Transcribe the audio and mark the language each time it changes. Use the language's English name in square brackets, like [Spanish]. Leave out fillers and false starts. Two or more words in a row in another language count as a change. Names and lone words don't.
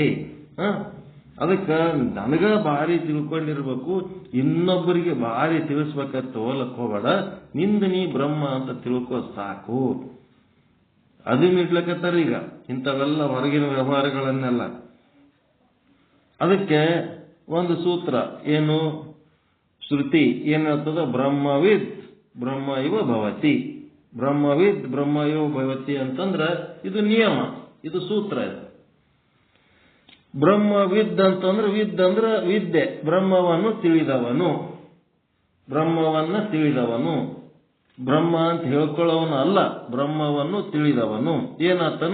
[Kannada] ಅದಕ್ಕೆ ನನಗ ಭಾರಿ ತಿಳ್ಕೊಂಡಿರ್ಬೇಕು, ಇನ್ನೊಬ್ಬರಿಗೆ ಭಾರಿ ತಿಳಿಸ್ಬೇಕಂತ ಹೋಲಕ್ ಹೋಗಬೇಡ. ನಿಂದ ನೀ ಬ್ರಹ್ಮ ಅಂತ ತಿಳ್ಕೊ ಸಾಕು. ಅದು ಮಿಡ್ಲಕತ್ತಾರ ಈಗ ಇಂಥವೆಲ್ಲ ಹೊರಗಿನ ವ್ಯವಹಾರಗಳನ್ನೆಲ್ಲ. ಅದಕ್ಕೆ ಒಂದು ಸೂತ್ರ ಏನು? ಶ್ರುತಿ ಏನ್ ಹೇಳ್ತದ? [Sanskrit] ಬ್ರಹ್ಮವಿದ್ ಬ್ರಹ್ಮ ಇವ ಭವತಿ, ಬ್ರಹ್ಮವಿದ್ ಬ್ರಹ್ಮ ಇವ ಭವತಿ [Kannada] ಅಂತಂದ್ರ ಇದು ನಿಯಮ, ಇದು ಸೂತ್ರ. ಇದು ಬ್ರಹ್ಮವಿದ್ ಅಂತಂದ್ರೆ ವಿದ್ ಅಂದ್ರ ವಿದ್ಯೆ, ಬ್ರಹ್ಮವನ್ನು ತಿಳಿದವನು, ಬ್ರಹ್ಮವನ್ನ ತಿಳಿದವನು. ಬ್ರಹ್ಮ ಅಂತ ಹೇಳ್ಕೊಳ್ಳೋವನು ಅಲ್ಲ, ಬ್ರಹ್ಮವನ್ನು ತಿಳಿದವನು ಏನಾತನ?